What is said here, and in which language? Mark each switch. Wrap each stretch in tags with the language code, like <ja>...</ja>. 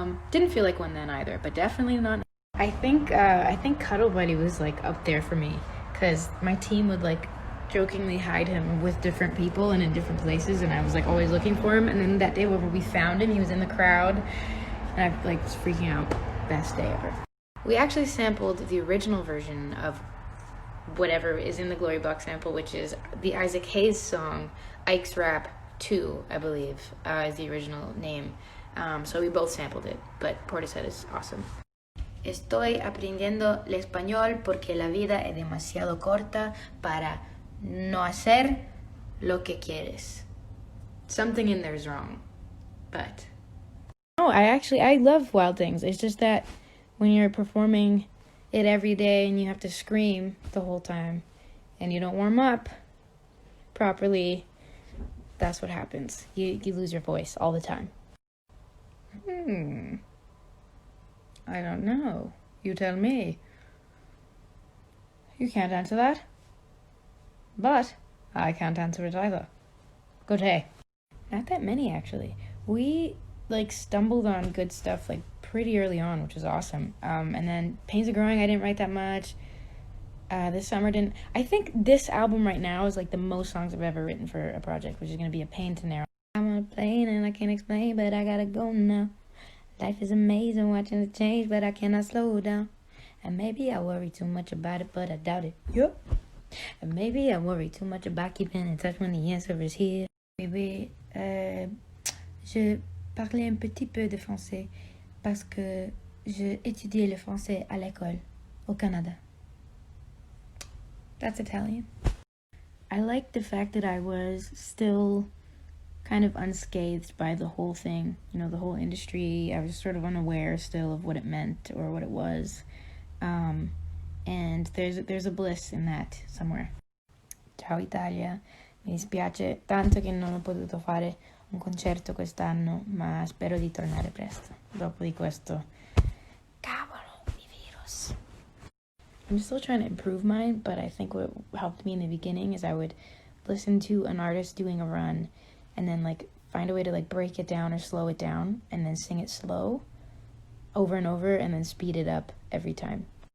<en>Didn't feel like one then either, but definitely not. I think Cuddle Buddy was like up there for me, because my team would like jokingly hide him with different people and in different places, and I was like always looking for him. And then that day where we found him, he was in the crowd, and I like was freaking out. Best day ever. We actually sampled the original version of whatever is in the Glory Box sample, which is the Isaac Hayes song, Ike's Rap 2, I believe, is the original name. So we both sampled it, but Portishead is awesome.</en> <es>Estoy aprendiendo el español porque la vida es demasiado corta para no hacer lo que quieres.</es> <en>Something in there is wrong, but... No, I love Wild Things. It's just that when you're performing it every day and you have to scream the whole time and you don't warm up properly, that's what happens. You lose your voice all the time. I don't know. You tell me. You can't answer that. But I can't answer it either. Good day. Not that many, actually. We, stumbled on good stuff, pretty early on, which was awesome. And then Pains of Growing, I didn't write that much. This summer didn't... I think this album right now is, the most songs I've ever written for a project, which is going to be a pain to narrow. I'm on a plane and I can't explain, but I gotta go now. Life is amazing, watching it change, but I cannot slow down. And maybe I worry too much about it, but I doubt it. Yep. And maybe I worry too much about keeping in touch when the answer is here.</en> <fr>Oui, je parlais un petit peu de français parce que j'ai étudié le français à l'école au Canada.</fr> <en>That's Italian. I liked the fact that I was still kind of unscathed by the whole thing, the whole industry. I was sort of unaware still of what it meant or what it was, and there's a bliss in that somewhere.</en> <it>Ciao Italia, mi dispiace tanto che non ho potuto fare un concerto quest'anno, ma spero di tornare presto dopo di questo cavolo di virus.</it> <en>I'm still trying to improve mine, but I think what helped me in the beginning is I would listen to an artist doing a run and then find a way to break it down or slow it down and then sing it slow over and over and then speed it up every time.</en>